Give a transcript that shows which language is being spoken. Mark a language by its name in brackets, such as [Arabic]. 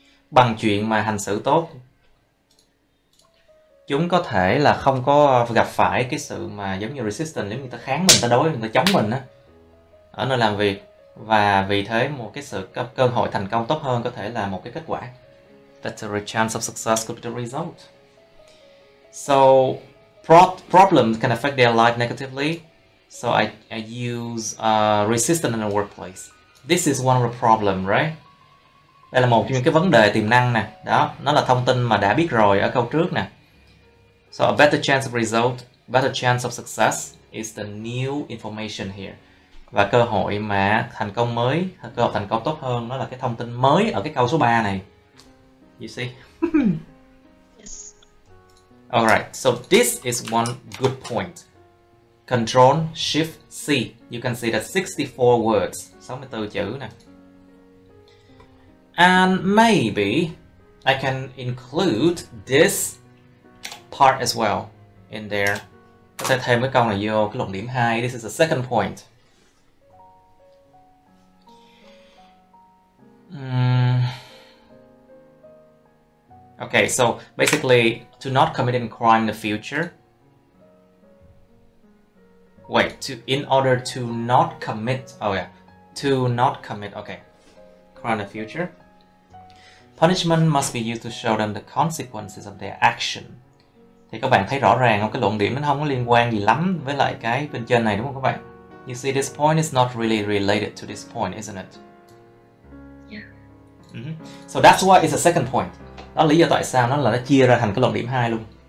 [Vietnamese] Bằng chuyện mà hành xử tốt, chúng có thể là không có gặp phải cái sự mà giống như resistance, giống như người ta kháng mình, ta đối, người ta chống mình á ở nơi làm việc, và vì thế một cái sự cơ hội thành công tốt hơn có thể là một cái kết quả. [English] Better chance of success could be the result. So problems can affect their life negatively. So I use resistance in the workplace. This is one of the problem, right? [Vietnamese] Đây là một trong những cái vấn đề tiềm năng nè. Đó, nó là thông tin mà đã biết rồi ở câu trước nè. [English] So a better chance of result, better chance of success is the new information here. [Vietnamese] Và cơ hội mà thành công mới, cơ hội thành công tốt hơn, nó là cái thông tin mới ở cái câu số 3 này. [English] You see? Yes. Alright, so this is one good point. Control Shift C. You can see that 64 words, [Vietnamese] 64 chữ nè. [English] And maybe I can include this part as well in there. [Vietnamese] Có thể thêm cái câu này vô cái luận điểm 2. [English] This is the second point. Okay, so basically, to not commit any crime in the future. Wait, in order to not commit, to not commit, okay, crime in the future. Punishment must be used to show them the consequences of their action. [Vietnamese] Thì các bạn thấy rõ ràng không? Cái luận điểm nó không có liên quan gì lắm với lại cái bên trên này, đúng không các bạn? [English] You see, this point is not really related to this point, isn't it? Yeah. So that's why it's a second point. [Vietnamese] Đó là lý do tại sao nó chia ra thành cái luận điểm 2 luôn.